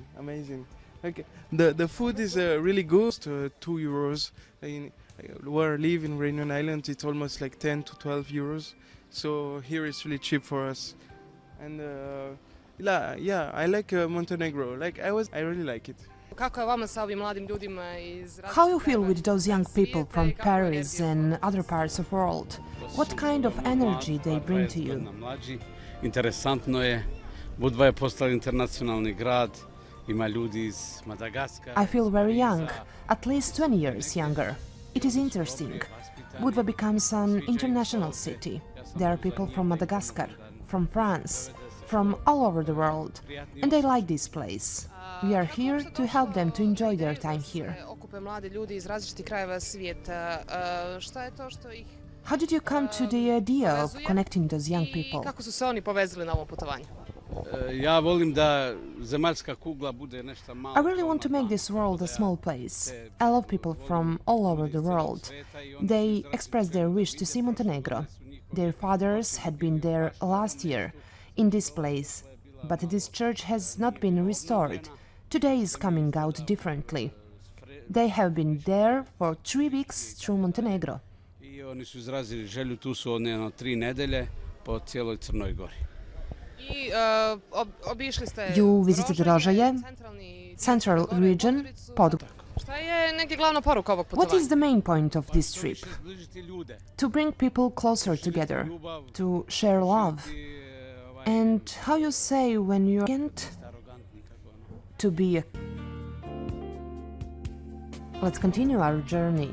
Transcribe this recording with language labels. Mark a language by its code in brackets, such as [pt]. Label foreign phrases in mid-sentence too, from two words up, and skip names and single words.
[en] Amazing. The food is really good. €2. Where I live in Reunion Island, it's almost 10 to 12 euros. So here it's really cheap for us. And yeah, I like Montenegro. I really like it. [sr] Kako je vama sa ovim mladim ljudima iz [en] How you feel with those young people from Paris and other parts of the world? What kind of energy they bring to you? [sr] Mlađi, interesantno je. Budva je postala internacionalni grad, ima ljudi iz Madagaskara. [en] I feel very young, at least 20 years younger. It is interesting. Budva becomes an international city. There are people from Madagascar, from France, from all over the world, and I like this place. We are here to help them to enjoy their time here. [sr] Okupe mladi ljudi iz različitih krajeva svijeta. Šta je to što ih [en] How did you come to the idea of connecting those young people? [sr] I kako su se oni povezali na ovom putovanju? Ja volim da zemaljska kugla bude nešto malo. [en] I really want to make this world a small place. I love people from all over the world. They expressed their wish to see Montenegro. Their fathers had been there last year, in this place, but this church has not been restored. Today is coming out differently. They have been there for 3 weeks through Montenegro. [sr] I oni su izrazili želju, tu su one 3 nedelje po cijeloj Crnoj Gori. I obišli ste [en] You visited Rožaje, Central region, Podgorica. [sr] Šta je neka glavna poruka ovog [en] What [sr] putovanja? [en] is the main point of this trip? To bring people closer together, to share love. And how you say when you're arrogant? To be a... Let's continue our journey.